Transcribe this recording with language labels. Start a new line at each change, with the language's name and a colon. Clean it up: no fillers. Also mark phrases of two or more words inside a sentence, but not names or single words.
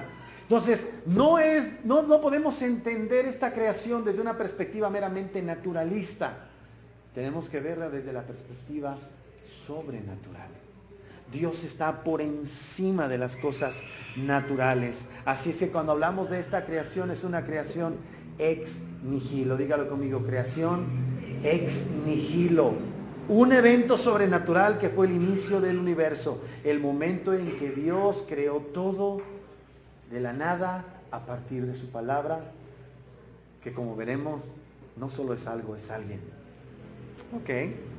Spanish: Entonces, no podemos entender esta creación desde una perspectiva meramente naturalista. Tenemos que verla desde la perspectiva sobrenatural. Dios está por encima de las cosas naturales. Así es que cuando hablamos de esta creación, es una creación
Latin: ex nihilo.
Spanish: Dígalo conmigo, creación
Latin: ex nihilo.
Spanish: Un evento sobrenatural que fue el inicio del universo. El momento en que Dios creó todo de la nada a partir de su palabra, que como veremos, no solo es algo, es alguien. Ok.